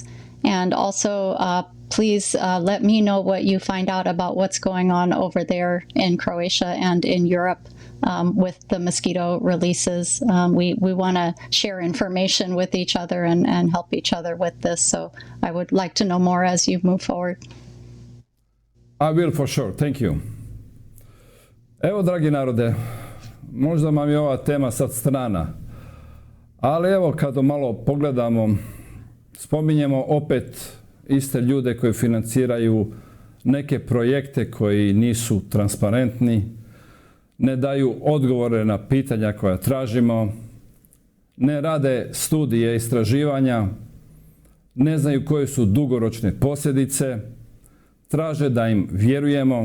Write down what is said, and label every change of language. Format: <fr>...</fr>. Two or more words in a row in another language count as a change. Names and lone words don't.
<en>And also, please let me know what you find out about what's going on over there in Croatia and in Europe with the mosquito releases. We want to share information with each other and help each other with this. So I would like to know more as you move forward. I will, for sure. Thank you.</en> <hr>Evo, dragi narode, možda vam je ova tema sad strana, ali evo kad malo pogledamo, spominjemo opet iste ljude koji financiraju neke projekte koji nisu transparentni, ne daju odgovore na pitanja koja tražimo, ne rade studije istraživanja, ne znaju koje su dugoročne posljedice, traže da im vjerujemo.</hr>